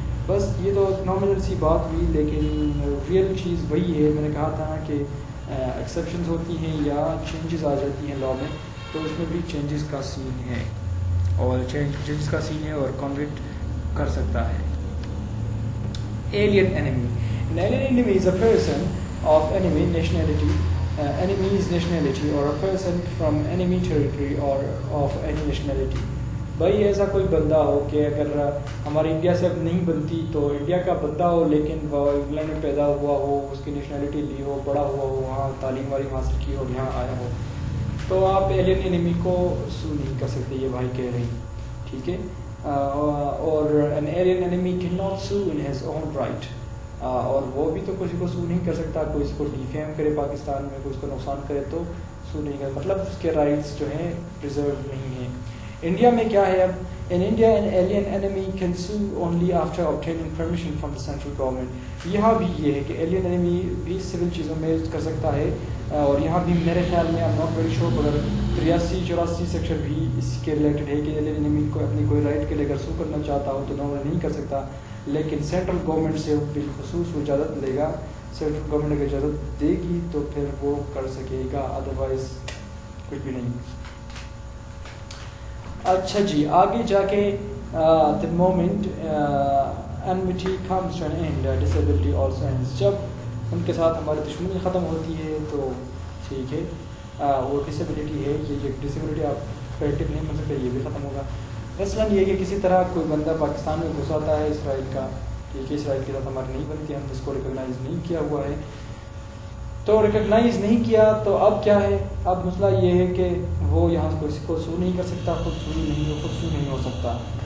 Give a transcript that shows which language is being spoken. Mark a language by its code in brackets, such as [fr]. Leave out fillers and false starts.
[ur] بس یہ تو نارمل سی بات ہوئی، لیکن ریئل چیز وہی ہے. میں نے کہا تھا نا کہ ایکسیپشنز ہوتی ہیں یا چینجز آ جاتی ہیں لا میں، تو اس میں بھی چینجز کا سین ہے، اور چینجز کا سین ہے اور کنوکٹ کر سکتا ہے. [en] Alien enemy. An alien enemy is a person of enemy nationality, enemy's nationality, or a person from enemy territory or of any nationality. [ur] بھائی ایسا کوئی بندہ ہو کہ اگر ہماری انڈیا سے اب نہیں بنتی تو انڈیا کا بندہ ہو، لیکن وہ انگلینڈ میں پیدا ہوا ہو، اس کی نیشنلٹی لی ہو، بڑا ہوا ہو، وہاں تعلیم والی حاصل کی ہو، یہاں آیا ہو، تو آپ ایلین انیمی کو سو نہیں کر سکتے، یہ بھائی کہہ رہے ہیں. ٹھیک ہے. [en] اور an alien enemy cannot sue in his own right. [ur] اور وہ بھی تو کسی کو سو نہیں کر سکتا. کوئی اس کو ڈیفیم کرے پاکستان میں، کوئی اس کو نقصان کرے تو سو نہیں کر، مطلب اس کے رائٹس جو ہیں پریزرو نہیں ہیں. انڈیا میں کیا ہے اب؟ [en] In India an alien enemy can sue only after obtaining permission from the central government. [ur] یہاں بھی یہ ہے کہ alien enemy بھی سول چیزوں میں کر سکتا ہے، اور یہاں بھی میرے خیال میں [en] I'm not very sure [ur] مگر 83-84 سیکشن بھی اس کے ریلیٹڈ ہے کہ alien enemy کو اپنی کوئی رائٹ کے لیے اگر سو کرنا چاہتا ہو تو نارمل نہیں کر سکتا، لیکن سینٹرل گورنمنٹ سے بالخصوص وہ اجازت لے گا. سینٹرل گورنمنٹ اگر اجازت دے گی تو پھر وہ کر سکے گا، ادروائز کچھ بھی نہیں. اچھا جی، آگے جا کے [en] the moment enmity comes to an end, disability also ends. [ur] جب ان کے ساتھ ہماری دشمنی ختم ہوتی ہے تو ٹھیک ہے، وہ ڈسیبلٹی ہے، یہ ڈسیبلٹی آپ کریٹو نہیں بن سکتے، یہ بھی ختم ہوگا. مثلاً یہ کہ کسی طرح کوئی بندہ پاکستان میں گھس آتا ہے اسرائیل کا، ٹھیک ہے، اسرائیل کے ساتھ ہماری نہیں بنتی، ہم اس کو ریکگنائز نہیں کیا ہوا ہے، تو ریکگنائز نہیں کیا تو اب کیا ہے؟ اب مسئلہ یہ ہے کہ وہ یہاں سے کسی کو سو نہیں کر سکتا، خود سو نہیں ہو سکتا.